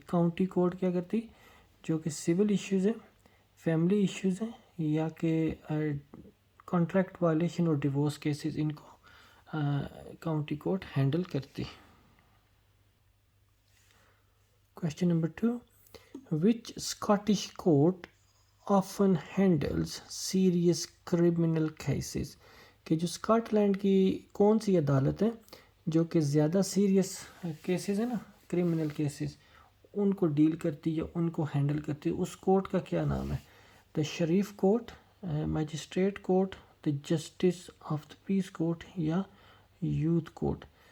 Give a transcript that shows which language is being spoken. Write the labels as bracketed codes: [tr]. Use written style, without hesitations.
[ur] County court کیا کرتی, جو کہ سول ایشوز ہیں, فیملی ایشوز ہیں, یا کہ کانٹریکٹ وائلیشن اور ڈیورس کیسز, ان کو کاؤنٹی کورٹ ہینڈل کرتی. [en] Question number 2. Which Scottish court often handles serious criminal cases. [ur] کہ جو اسکاٹ لینڈ کی کون سی عدالت ہے جو کہ زیادہ سیریس کیسز ہیں نا, کرمنل کیسز, ان کو ڈیل کرتی یا ان کو ہینڈل کرتی, اس کورٹ کا کیا نام ہے؟ دا شریف court, magistrate court, the justice of the piece court, یا یوتھ کورٹ.